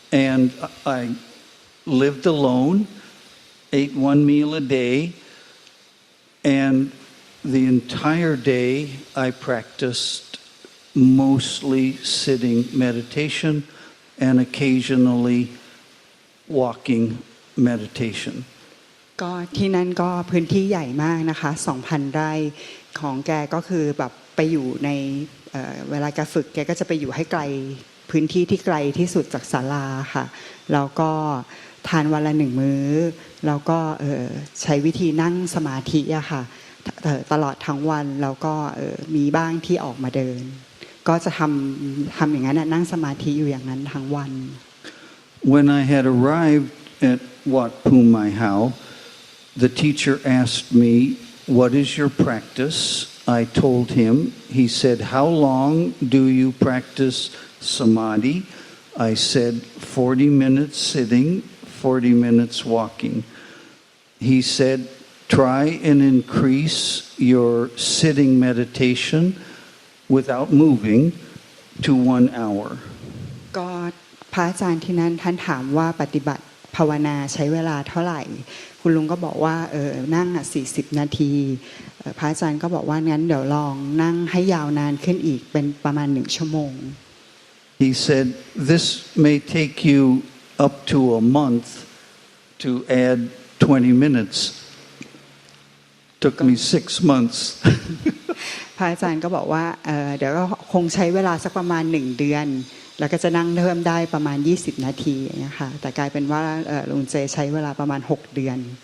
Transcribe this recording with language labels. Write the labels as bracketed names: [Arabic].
[English] And I lived alone, ate one meal a day, and the entire day I practiced mostly sitting meditation and occasionally walking meditation. [Thai] ก็ที่นั่นก็พื้นที่ใหญ่มากนะคะ 2,000 ไร่ของแกก็คือแบบไปอยู่ในเวลาแกฝึกแกก็จะไปอยู่ให้ไกลพื้นที่ที่ไกลที่สุดจากศาลาค่ะแล้วก็ทานวันละ1มื้อแล้วก็ใช้วิธีนั่งสมาธิอะค่ะตลอดทั้งวันแล้วก็มีบ้างที่ออกมาเดินก็จะทำอย่างนั้นนั่งสมาธิอยู่อย่างนั้นทั้งวัน [English] When I had arrived at Wat Phumai Hao, the teacher asked me, "What is your practice?" I told him. He said, "How long do you practice samadhi?" I said, 40 minutes sitting, 40 minutes walking. He said, "Try and increase your sitting meditation without moving to 1 hour." [Thai] ก็พระอาจารย์ที่นั้นท่านถามว่าปฏิบัติภาวนาใช้เวลาเท่าไหร่คุณลุงก็บอกว่านั่ง40 นาทีพระอาจารย์ก็บอกว่างั้นเดี๋ยวลองนั่งให้ยาวนานขึ้นอีกเป็นประมาณ1 ชั่วโมง [English] He said, "This may take you up to a month to add 20 minutes." Took me 6 months. [Thai] พระอาจารย์ก็บอกว่าเดี๋ยวก็คงใช้เวลาสักประมาณ1 เดือนแล้วก็จะนั่งเพิ่มได้ประมาณ20 นาทีนะคะแต่กลายเป็นว่าลุงเจใช้เวลาประมาณ6 เดือน